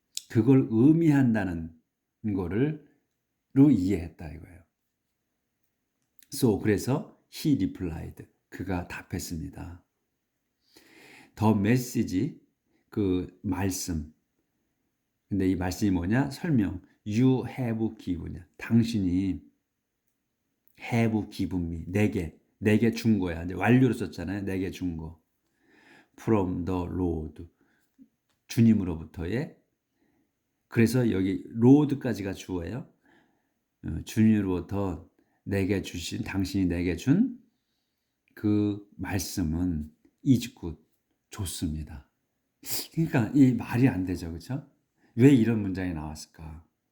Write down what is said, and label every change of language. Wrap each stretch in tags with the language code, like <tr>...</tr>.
<ko>그걸 의미한다는 거를로 이해했다 이거예요. So, 그래서 he replied, 그가 답했습니다. The message, 그 말씀. 근데 이 말씀이 뭐냐? 설명.</ko> <en>You have given, 당신이 have given me, 내게 준 거야.</en> <ko>이제 완료로 썼잖아요. 내게 준 거.</ko> <en>From the Lord, 주님으로부터의.</en> <ko>그래서 여기 Lord까지가 주어예요. 주님으로부터 내게 주신, 당신이 내게 준 그 말씀은 is good, 좋습니다. 그러니까 이 말이 안 되죠, 그렇죠? 왜 이런 문장이 나왔을까?</ko>